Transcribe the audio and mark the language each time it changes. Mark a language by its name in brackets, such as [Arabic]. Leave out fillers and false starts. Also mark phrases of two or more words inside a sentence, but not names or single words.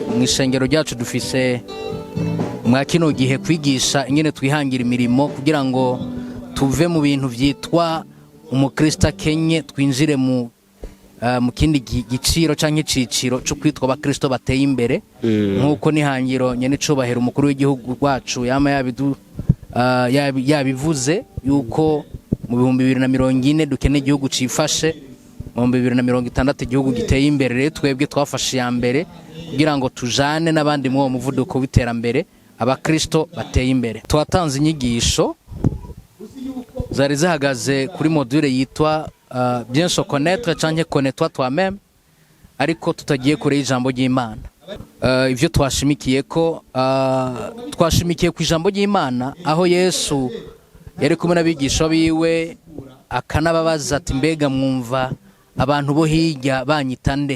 [Rundi] mu ishengero ryacu dufise mwa kino gihe kwigisha ingene twihangira imirimo kugira ngo tuve mu bintu vyitwa umukristo Kenye twinjire mu kindi giciro canke ciciro cyo kwitwa abakristo bateye imbere, nkuko nihangiro nyene cubahera umukuru w'igihugu rwacu yama yabivuze yuko mu 2040 dukeneye igihugu cifashe, mu 2060 igihugu giteye imbere. Rero twebwe twafashe ya mbere kugira ngo tujane n'abandi mu muvuduko w'iterambere, abakristo bateye imbere. Twatanze inyigisho zari zihagaze kuri module yitwa [French] bien se connaître [Rundi] canke [French] connais-toi toi-même, [Rundi] ariko tutagiye kure y'ijambo ry'Imana. Ivyo twashimikiye ko twashimikiye ku ijambo ry'Imana, aho Yesu yari kumwe n'abigisha biwe akanababaza ati mbega mwumva abantu bo hirya banyita nde?